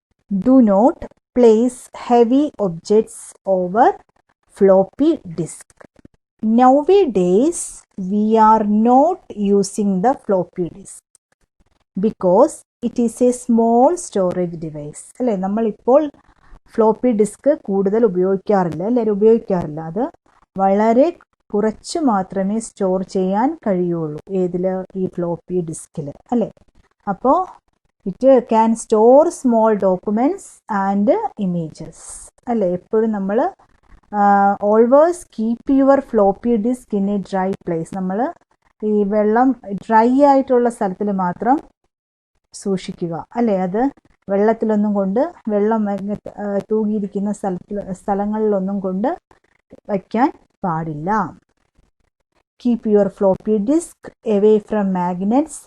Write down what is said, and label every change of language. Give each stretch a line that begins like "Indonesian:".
English: Do not place heavy objects over floppy disk. Nowadays, we are not using the floppy disk because it is a small storage device.
Malayalam: അല്ലേ, നമ്മളിപ്പോൾ floppy disk കൂടുതൽ ഉപയോഗിക്കാറില്ല. അത് വളരെ കുറച്ച് മാത്രമേ store ചെയ്യാൻ കഴിയുള്ളൂ. ഏതിൽ? ഈ ഫ്ലോപ്പി ഡിസ്കിൽ അല്ലേ. അപ്പോൾ
English: it can store small documents and images
Malayalam: അല്ലേ. എപ്പോഴും നമ്മൾ
English: Always keep your floppy disk in a dry place.
Malayalam: നമ്മൾ ഈ വെള്ളം ഡ്രൈ ആയിട്ടുള്ള സ്ഥലത്തിൽ മാത്രം സൂക്ഷിക്കുക അല്ലേ. അത് വെള്ളം തൂകിയിരിക്കുന്ന സ്ഥലങ്ങളിലൊന്നും കൊണ്ട് വയ്ക്കാൻ പാടില്ല.
English: Keep your floppy disk away from magnets.